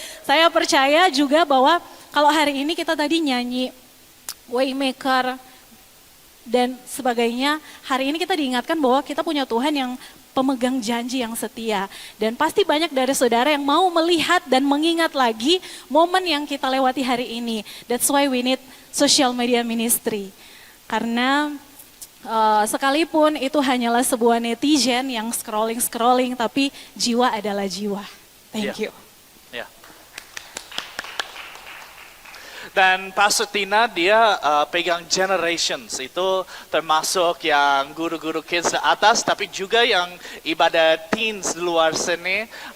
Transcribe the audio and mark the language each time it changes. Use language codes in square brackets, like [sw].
[id] Saya percaya juga bahwa kalau hari ini kita tadi nyanyi Waymaker dan sebagainya, hari ini kita diingatkan bahwa kita punya Tuhan yang pemegang janji yang setia. Dan pasti banyak dari saudara yang mau melihat dan mengingat lagi momen yang kita lewati hari ini. [en] That's why we need social media ministry. [id] Karena sekalipun itu hanyalah sebuah netizen yang scrolling, tapi jiwa adalah jiwa. [en] Thank you. [id] Ya. Dan Pastor Tina dia pegang generations, itu termasuk yang guru-guru kids di atas, tapi juga yang ibadah teens di luar sini.